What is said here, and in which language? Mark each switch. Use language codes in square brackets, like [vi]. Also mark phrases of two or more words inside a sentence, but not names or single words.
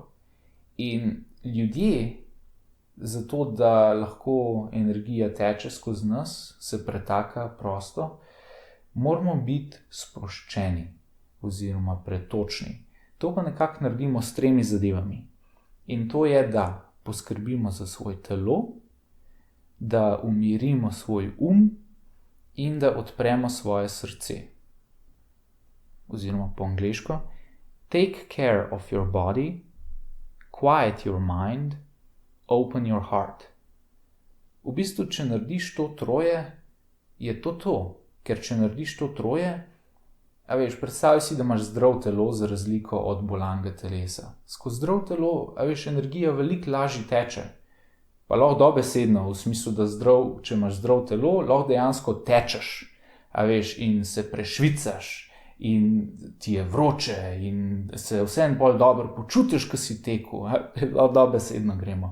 [sl] In ljudje, zato da lahko energija teče skozi nas, se pretaka prosto, moramo biti sproščeni oziroma pretočni. To pa nekako naredimo s 3 zadevami. In to je, da poskrbimo za svoje telo, da umirimo svoj in da odpremo svoje srce. Oziroma po angleško, [en] take care of your body, quiet your mind, open your heart. [sl] V bistvu, če narediš to 3, je to. Ker če narediš to 3, a veš, predstavljaj si, da imaš zdrav telo za razliko od bolanega telesa. Skozi zdrav telo, a veš, energija veliko lažje teče. Pa lahko dobesedno, v smislu, da če imaš zdrav telo, lahko dejansko tečeš, a veš, in se prešvicaš, in ti je vroče, in se vseeno bolj dobro počutiš, ko si tekel, lahko dobesedno gremo.